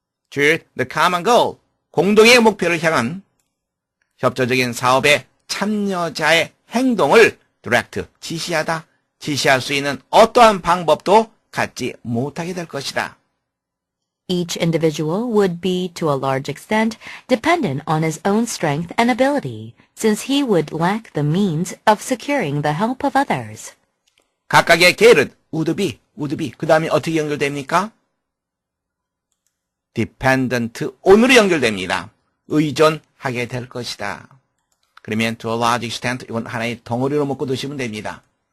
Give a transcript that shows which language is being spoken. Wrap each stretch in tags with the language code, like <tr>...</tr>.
<en>toward the common goal,</en> <ko>공동의 목표를 향한 협조적인 사업에 참여자의 행동을 direct, 지시하다, 지시할 수 있는 어떠한 방법도 갖지 못하게 될 것이다.</ko> <en>Each individual would be, to a large extent, dependent on his own strength and ability, since he would lack the means of securing the help of others.</en> <ko>각각의 계열은</ko> <en>would be,</en> <ko>그 다음에 어떻게 연결됩니까?</ko> <en>dependent on</en> <ko>으로 연결됩니다. 의존하게 될 것이다. 그러면</ko> <en>to a large extent,</en> <ko>이건 하나의 덩어리로 묶어 두시면 됩니다.</ko>